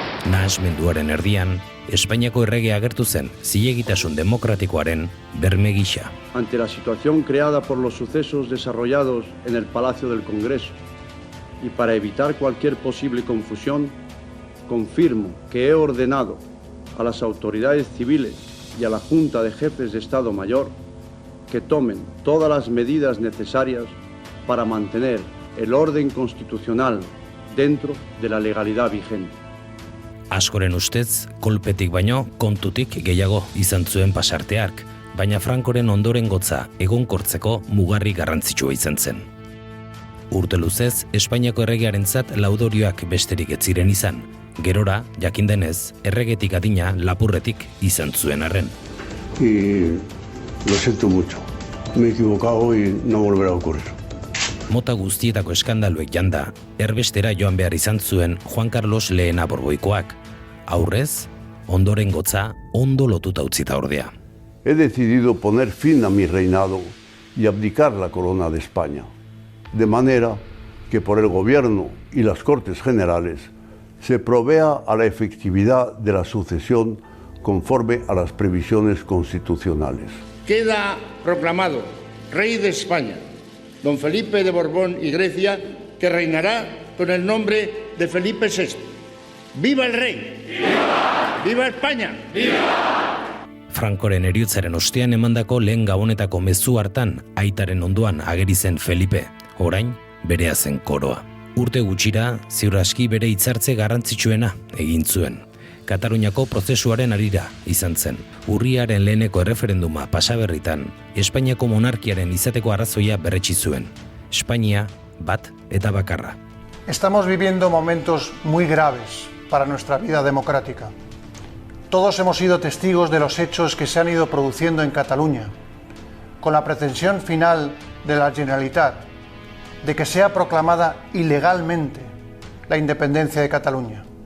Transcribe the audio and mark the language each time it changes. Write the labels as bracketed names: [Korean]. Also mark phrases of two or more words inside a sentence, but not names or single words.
[Basque] Nahasmenduaren erdian, Espainiako errege agertu zen zilegitasun demokratikoaren berme gisa. [Spanish] Ante la situación creada por los sucesos desarrollados en el Palacio del Congreso y para evitar cualquier posible confusión, confirmo que he ordenado a las autoridades civiles y a la Junta de Jefes de Estado Mayor que tomen todas las medidas necesarias para mantener el orden constitucional dentro de la legalidad vigente. [Basque] Askoren ustez, kolpetik baino kontutik gehiago izan zuen pasarteak, baina Frankoren ondoren gotza egonkortzeko mugarri garrantzitsua izan zen. Urte luzez, Espainiako erregearentzat laudorioak besterik ez ziren izan, gerora, jakindenez, erregetik adina lapurretik izan zuen arren. [Spanish] Y lo siento mucho, me he equivocado y no volverá a ocurrir. [Basque] Mota guztietako eskandaluek janda, erbestera joan behar izan zuen Juan Carlos lehena Borboikoak. Aurrez, ondoren gotza ondo lotuta utzita ordea. [Spanish] He decidido poner fin a mi reinado y abdicar la corona de España, de manera que por el gobierno y las Cortes Generales se provea a la efectividad de la sucesión conforme a las previsiones constitucionales. Queda proclamado rey de España, don Felipe de Borbón y Grecia, que reinará con el nombre de Felipe VI. ¡Viva el rey! ¡Viva! ¡Viva España! ¡Viva! [Basque] Frankoren heriotzaren ostean emandako lehen gabonetako mezu hartan aitaren ondoan ageri zen Felipe, orain berea zen koroa. Urte gutxira, ziur aski bere hitzartze garrantzitsuena egin zuen. Kataluniako prozesuaren harira izan zen. Urriaren leheneko erreferenduma pasaberritan, Espainiako monarkiaren izateko arrazoia berretsi zuen. Espainia bat eta bakarra. [Spanish] Estamos viviendo momentos muy graves para nuestra vida democrática. Todos hemos sido testigos de los hechos que se han ido produciendo en Cataluña, con la pretensión final de la Generalitat de que sea proclamada ilegalmente la independencia de Cataluña.